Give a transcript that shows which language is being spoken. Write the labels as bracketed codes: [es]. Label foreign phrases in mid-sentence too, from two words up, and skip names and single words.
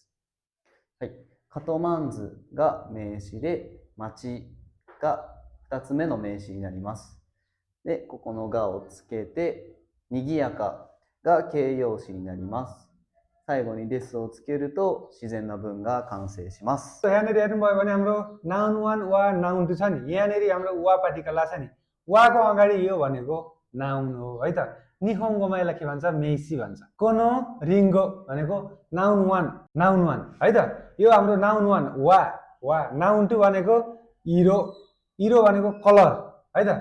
[ja] はい、カトマンズが名詞で、街が2つ目の名詞になります。で、ここのがをつけて、賑やかが形容詞になります。最後にですをつけると自然な文が完成します。 [ne] यहाँनिर हेर्नुभयो भने हाम्रो नाउन 1 वा नाउन 2 छ नि, यहाँनिर हाम्रो वा पार्टिकल छ नि, वाको अगाडि यो भनेको नाउन हो है त। निहोङ्गोमा यसलाई के भन्छ मेइसी भन्छ। [ja] この りんご [ne] भनेको नाउन 1 है त। यो हाम्रो नाउन 1 वा नाउन 2 भनेको इरो भनेको कलर है त।